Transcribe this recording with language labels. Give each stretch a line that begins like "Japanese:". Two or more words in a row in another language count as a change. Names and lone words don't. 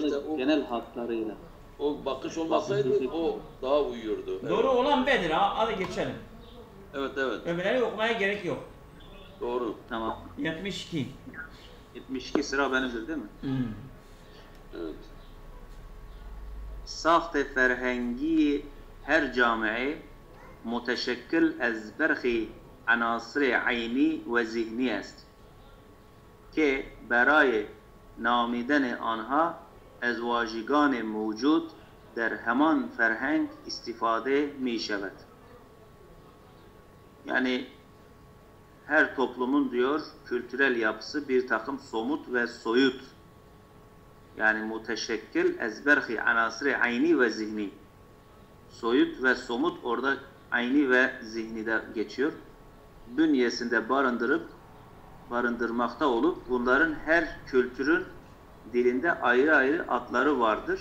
Turkish: işte da genel hatlarıyla. O bakış olmasaydı o daha uyuyordu. Evet. Doğru olan B'dir ha. Hadi geçelim. Evet. Öbürleri okumaya gerek yok. Doğru. Tamam. 72. 72 sıra benimdir değil mi? Evet.
Persian: ساخت فرهنگی هر جامعه متشکل از برخی عناصر عینی و ذهنی است که برای نامیدن آنها از واژگان موجود در همان فرهنگ استفاده می شود.
Turkish: Yani her toplumun diyor kültürel yapısı bir takım somut ve soyut, yani
Persian: متشکل از برخی عناصر عینی و ذهنی,
Turkish: soyut ve somut orada
Persian: عینی و ذهنی
Turkish: de geçiyor, bünyesinde barındırmakta olup bunların her kültürün dilinde ayrı ayrı adları vardır.